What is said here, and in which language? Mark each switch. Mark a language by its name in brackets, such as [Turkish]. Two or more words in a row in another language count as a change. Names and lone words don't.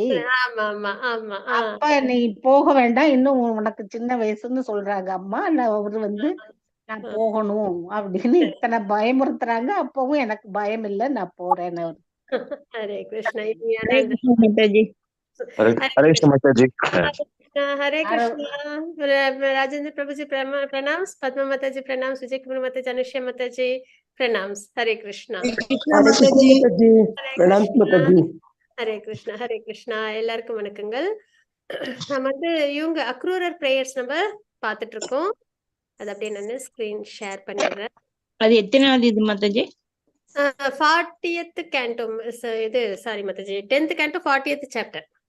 [Tamil] அப்ப நீ போக வேண்டாம், இன்னும் உனக்கு சின்ன வயசுன்னு சொல்றாங்க அம்மா. அவரு வந்து நான் போகணும் அப்படின்னு இத்தனை பயமுறுத்துறாங்க. அப்பவும் எனக்கு பயம் இல்ல, நான் போறேன்னு. ஹரே கிருஷ்ணா மாதாஜி. ஹரே கிருஷ்ண மாதாஜி. ஹரே கிருஷ்ணா. ராஜேந்திர பிரபுஜி प्रणाम्स, पद्मा माताजी प्रणाम्स, विजय कुमार माताजी, अनुष्या माताजी प्रणाम्स. हरे कृष्णा. ஹரே கிருஷ்ணா. ஹரே கிருஷ்ணா. எல்லாருக்கும் வணக்கங்கள். நம்ம வந்து இவங்க அக்ரூரர் பிரேயர்ஸ் நம்ம பாத்துட்டு இருக்கோம். அது அப்படியே நான் [English] screen share [Tamil] பண்ணிடுறேன். அது எத்தனாவது இது மாதாஜி? [English] 40th canto. [Tamil] இது சாரி மாதாஜி, [English] 10th canto 40th chapter.